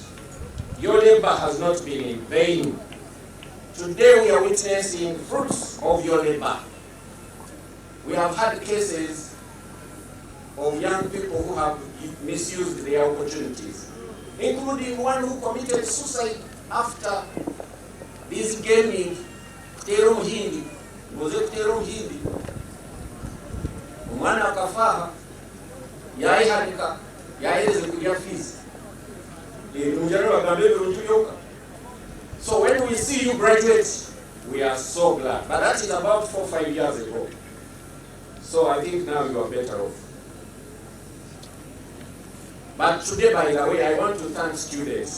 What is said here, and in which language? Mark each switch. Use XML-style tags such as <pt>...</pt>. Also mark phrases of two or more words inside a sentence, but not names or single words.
<en>Your labor has not been in vain. Today we are witnessing fruits of your labor. We have had cases of young people who have misused their opportunities, including one who committed suicide after this gaming</en> <nyo>kutera omuhindi, ngoze kutera omuhindi. Omwana akafaha, yayihanika, yahereze kulya fees.</nyo> <en>So when we see you graduate, we are so glad. But that is about 4 or 5 years ago. So I think now you are better off. But today, by the way, I want to thank students.</en>